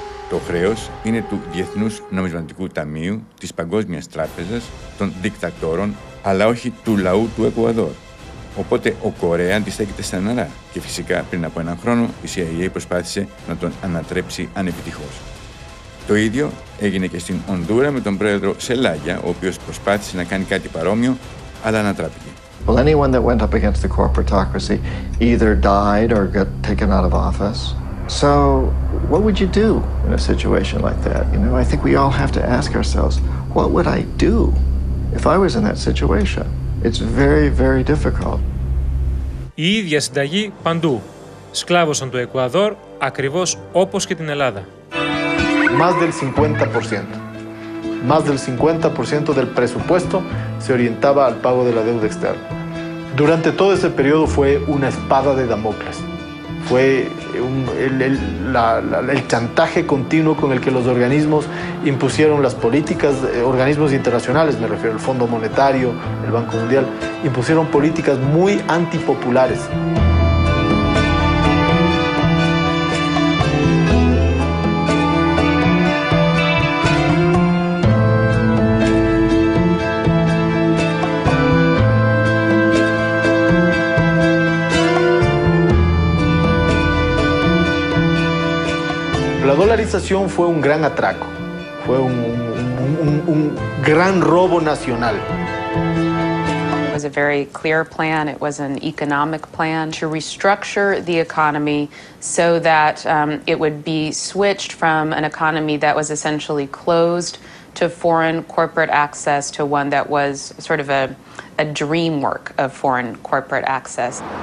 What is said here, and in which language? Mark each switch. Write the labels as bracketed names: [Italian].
[Greek] Το χρέος είναι του Διεθνούς Νομισματικού Ταμείου, της Παγκόσμιας Τράπεζας, των δικτατόρων, αλλά όχι του λαού του Εκουαδόρ. Οπότε ο Κορέα αντιστέκεται στεναρά και φυσικά πριν από έναν χρόνο η CIA προσπάθησε να τον ανατρέψει ανεπιτυχώς. Το ίδιο έγινε και στην Ονδούρα με τον πρόεδρο Σελάγια, ο οποίος προσπάθησε να κάνει κάτι παρόμοιο, αλλά ανατράπηκε. [English] Well, anyone that went up against the corporatocracy either died or got taken out of office. So what would you do in a situation like that? You know, I think we all have to ask ourselves, what would I do if I was in that situation? It's very, very difficult. [Greek] Η ίδια συνταγή παντού. Σκλάβωσαν το Εκουαδόρ ακριβώς όπως και την Ελλάδα. [Spanish] Más del 50%. Más del 50% del presupuesto se orientaba al pago de la deuda externa. Durante todo ese periodo fue una espada de Damocles. Fue el chantaje continuo con el que los organismos impusieron las políticas, organismos internacionales, me refiero al Fondo Monetario, el Banco Mundial, impusieron políticas muy antipopulares. La dolarización fue un gran atraco, fue un gran robo nacional. [English] It was a very clear plan. It was an economic plan to restructure the economy so that it would be switched from an economy that was essentially closed to foreign corporate access to one that was sort of a dream work of foreign corporate access.